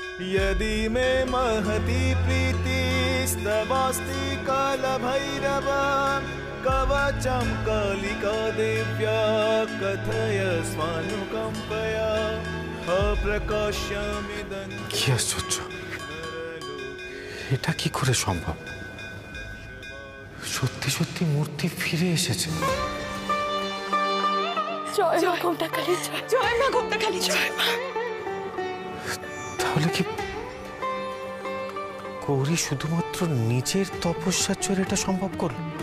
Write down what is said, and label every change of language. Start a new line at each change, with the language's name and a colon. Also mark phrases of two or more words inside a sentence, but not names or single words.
Sanskrit: यदि मे महती प्रीतिस्तवास्ति कालभैरव कवचं कालिका देव्या कथय स्वानुकम्पया अप्रकाश्यमिदं
Bangla: কি আশ্চর্য, এটা কি করে সম্ভব? সত্যি সত্যি মূর্তি ফিরে এসেছে। জয় মা ঘোমটাকালী জয়, জয় মা ঘোমটাকালী জয়। তাহলে কি গৌরী শুধুমাত্র নিজের তপস্যার জোরে এটা সম্ভব করল?